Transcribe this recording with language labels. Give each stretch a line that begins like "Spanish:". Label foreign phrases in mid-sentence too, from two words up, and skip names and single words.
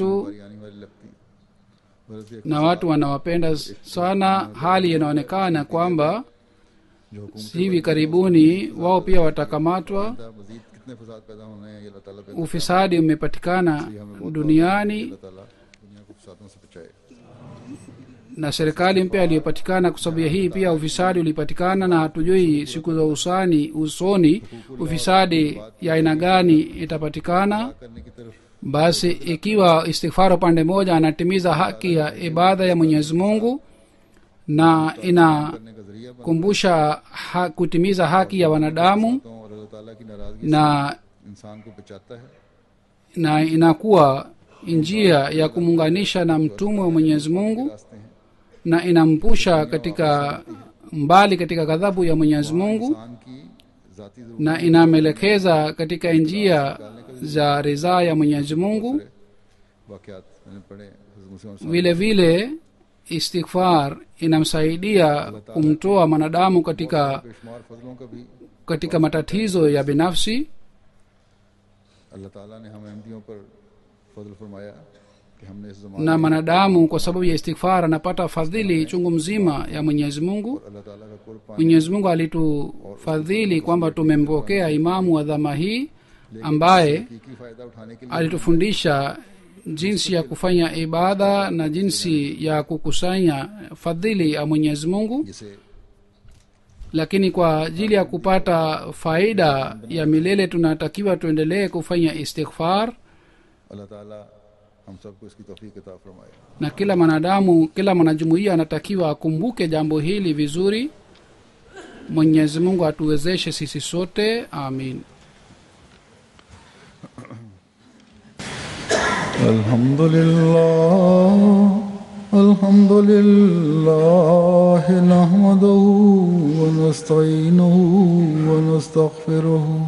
Urdu: باری آنے والی لگتی، بلکہ ایک
Swahili: na watu wanawapenda sana. Hali inaonekana kwamba
Urdu: جو حکومت
Swahili: hivi karibuni wao pia watakamatwa.
Urdu: مزید کتنے فساد پیدا ہونے ہیں، یہ اللہ تعالیٰ پہ
Swahili: Ufisadi umepatikana duniani
Urdu: اللہ تعالیٰ دنیا کو فسادوں سے بچائے.
Swahili: na serikali mpya iliyopatikana kwa sababu ya hii pia ufisadi ulipatikana, na hatujui siku za usoni ufisadi ya aina gani itapatikana.
Urdu: کرنے کی طرف
Swahili: Basi ikiwa istighfar upande moja anatimiza haki ya ibada ya Mwenyezi Mungu na inakumbusha kutimiza haki ya wanadamu,
Urdu: تو اور اللہ تعالیٰ کی ناراضگی
Swahili: na
Urdu: انسان کو بچاتا ہے,
Swahili: na inakuwa njia ya kumuunganisha na mtume wa Mwenyezi Mungu,
Urdu: راستے ہیں
Swahili: na inampusha katika mbali katika ghadhabu ya Mwenyezi Mungu,
Urdu: انسان کی ذاتی ضرورت
Swahili: na inamelekeza katika njia za ridhaa ya Mwenyezi Mungu.
Urdu: واقعات میں نے پڑھے حضرت مسلم
Swahili: Vile vile istighfar inamsaidia kumtoa mwanadamu katika
Urdu: بے شمار فضلوں کا بھی
Swahili: katika matatizo ya binafsi,
Urdu: اللہ تعالیٰ نے ہم احمدیوں پر فضل فرمایا کہ ہم نے اس زمانے
Swahili: na mwanadamu kwa sababu ya istighfar anapata fadhili chungu mzima ya Mwenyezi Mungu.
Urdu: اللہ تعالیٰ کا قرب پانے
Swahili: Mwenyezi Mungu alitufadhili kwamba tumempokea imamu wa dhama hii ambaye
Urdu: حقیقی فائدہ اٹھانے کے لیے
Swahili: alitufundisha jinsi ya kufanya ibada na jinsi ya kukusanya fadhili ya Mwenyezi Mungu.
Urdu: جسے
Swahili: Lakini kwa ajili ya kupata faida ya milele tunatakiwa tuendelee kufanya istighfar,
Urdu: اللہ تعالیٰ ہم سب کو اس کی توفیق عطا فرمائے.
Swahili: na kila mwanadamu, kila mwanajumuiya anatakiwa akumbuke jambo hili vizuri. Mwenyezi Mungu atuwezeshe sisi sote, amin.
Arabic: الحمد لله نحمده ونستعينه ونستغفره